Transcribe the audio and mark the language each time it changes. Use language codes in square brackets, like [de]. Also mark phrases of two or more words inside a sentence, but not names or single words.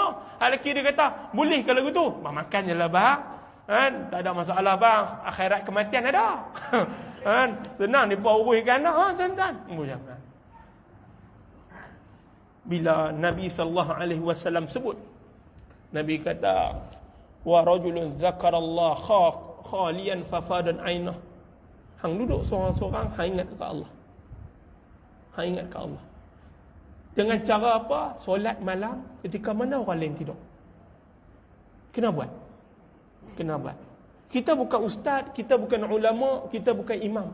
[ms] Hal lelaki dia kata, boleh kalau gitu. Bang makan je lah bang. Tak ada masalah bang. Akhirat kematian ada. Senang dia pun uruskan dah tuan-tuan. Jangan. Bila Nabi SAW sebut, Nabi kata, [ar] ورجل ذكر الله خاليا ففاضت عيناه. [ms] Hang duduk seorang-seorang, hang ingat ke Allah. Hang ingat ke Allah. Dengan cara apa? Solat malam ketika mana orang lain tidur. Kena buat. Kena buat. Kita bukan ustaz, kita bukan ulama, kita bukan imam.